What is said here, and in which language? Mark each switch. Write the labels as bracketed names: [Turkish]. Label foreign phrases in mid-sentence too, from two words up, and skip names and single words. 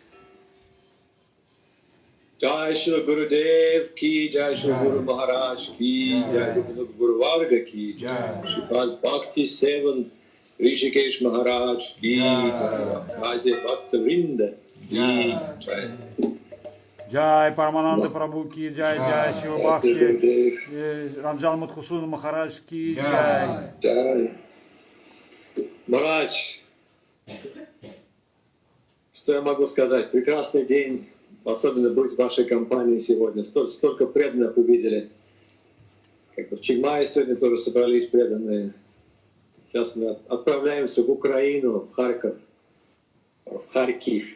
[Hindi] जय श्री गुरुदेव की जय श्री गुरु महाराज की जय गुरु वर्ग की जय श्री भक्ति सेवन हृषिकेश महाराज की जय भक्त वृन्द की जय जय परमानन्द प्रभु की जय. जय शिव भक्ति रंजन मधुसून महाराज की जय. [Russian] Jai Марадж, что я могу сказать? Прекрасный день. Особенно быть в вашей компании сегодня. Столько преданных увидели. Как в Чимае сегодня тоже собрались преданные. Сейчас мы отправляемся в Украину, в Харьков, в Харьков.